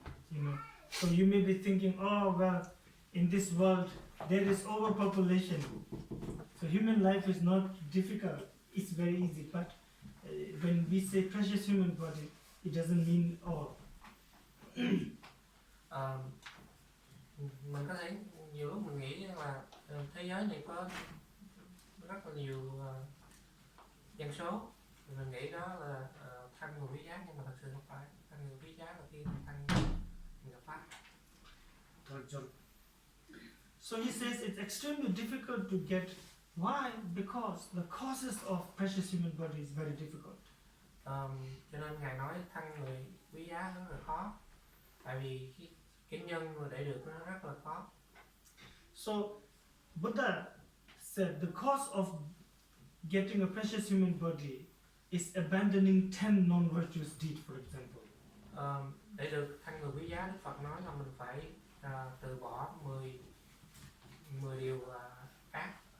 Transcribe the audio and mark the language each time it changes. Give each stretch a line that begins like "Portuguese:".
English: You know, so you may be thinking, oh well, in this world there is overpopulation, so human life is not difficult, it's very easy. But when we say precious human body, it doesn't mean all.
Vietnamese: Mình có thể nhiều lúc mình nghĩ là thế giới này có rất là nhiều dân số, mình nghĩ đó là thân người quý giá, nhưng mà thật sự không phải. Thân người quý giá là khi thân mình gặp pháp.
English: So he says it's extremely difficult to get. Why? Because the causes of precious human body is very difficult.
Vietnamese: Cho nên ngài nói thân người quý giá rất là khó, tại vì cái nhân mà để được nó rất là khó.
English: So Buddha said the cause of getting a precious human body is abandoning 10 non-virtuous deeds, for example.
Vietnamese: Để được thân người quý giá, Đức Phật nói là mình phải từ bỏ 10 điều ác.